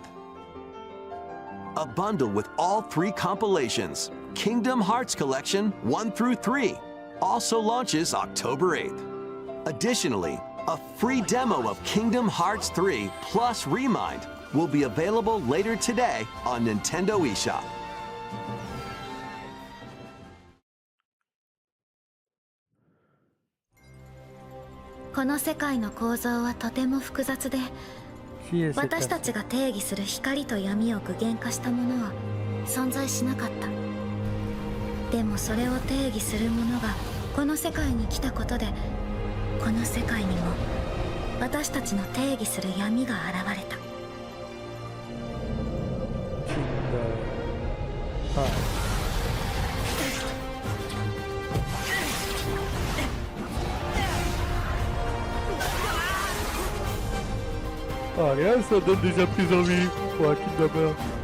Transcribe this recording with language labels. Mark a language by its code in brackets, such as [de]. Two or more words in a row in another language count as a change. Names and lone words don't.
[en] A bundle with all 3 compilations, Kingdom Hearts Collection 1 through 3, also launches October 8th. Additionally, a free demo of Kingdom Hearts 3 plus Remind will be available later today on Nintendo eShop. [ja] この世界の構造はとても複雑で、私たちが定義する光と闇を具現化したものは存在しなかった。でもそれを定義するものがこの世界に来たことで、この世界にも私たちの定義する闇が現れた。 [fr] Ah rien, ça donne déjà plus envie pour un Kingdom Hearts.